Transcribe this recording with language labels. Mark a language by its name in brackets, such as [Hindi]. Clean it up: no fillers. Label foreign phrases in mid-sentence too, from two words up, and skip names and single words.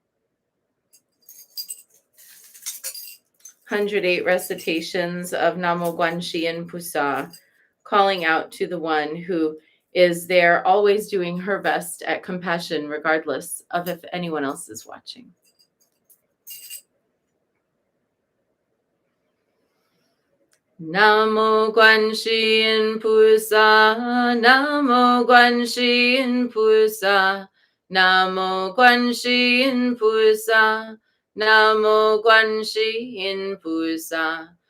[English] 108 recitations of [Chinese] 南无观世菩萨, [English] calling out to the one who is there, always doing her best at compassion, regardless of if anyone else is watching. [Chinese] 南无观世菩萨，南无观世菩萨，南无观世菩萨，南无观世菩萨,